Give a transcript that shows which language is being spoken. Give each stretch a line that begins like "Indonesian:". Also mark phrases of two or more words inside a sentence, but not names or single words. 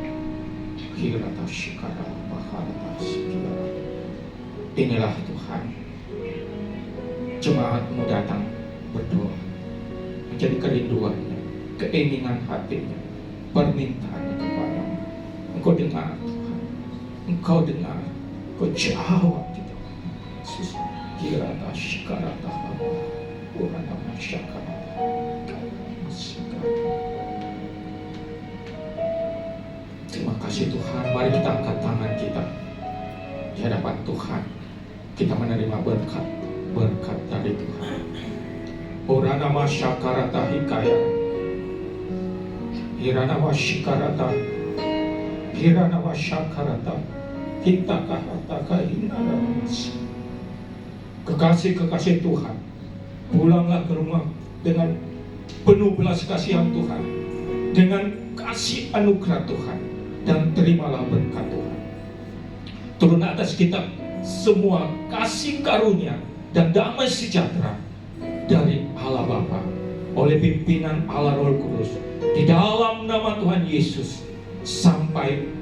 Indonesian: Inilah Tuhan, jemaatmu datang berdoa, menjadi kerinduannya, keinginan hatinya, permintaannya kepadamu. Engkau dengar Tuhan, Engkau dengar, Engkau jawab di dalam Yesus. Kirata shikarata haba, urana masyakara. Terima kasih Tuhan. Mari kita angkat tangan kita di hadapan Tuhan. Kita menerima berkat dari Tuhan. Urana masyakarata hikaya, hirana masyikarata, hirana masyakarata, hitakahata hinara mas. Kekasih-kekasih Tuhan, pulanglah ke rumah dengan penuh belas kasihan Tuhan, dengan kasih anugerah Tuhan, dan terimalah berkat Tuhan. Turun atas kita semua kasih karunia dan damai sejahtera dari Allah Bapa oleh pimpinan Allah Roh Kudus di dalam nama Tuhan Yesus sampai